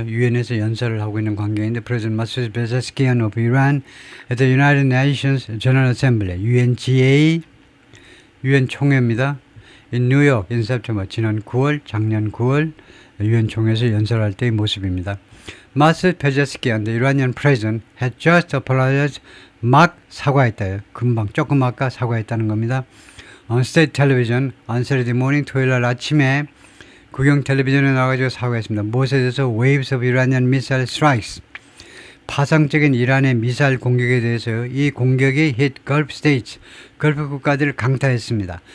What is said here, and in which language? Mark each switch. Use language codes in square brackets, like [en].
[ko] 유엔에서 연설을 하고 있는 광경인데 [en] President Masoud Pezeshkian of Iran at the United Nations General Assembly UNGA [ko] 유엔 총회입니다. [en] In New York in September [ko] 지난 9월 작년 9월 유엔 총회에서 연설할 때의 모습입니다. [en] Masoud Pezeshkian the Iranian president had just apologized [ko] 막 사과했다요. 금방 조금 아까 사과했다는 겁니다. [en] On state television on Saturday morning [ko] 토요일 날 아침에 국영 텔레비전에 나가지고 사과했습니다. 무엇에 대해서 [en] waves of Iranian missile strikes [ko] 파상적인 이란의 미사일 공격에 대해서 이 공격이 [en] hit Gulf states [ko] 걸프 국가들을 강타했습니다.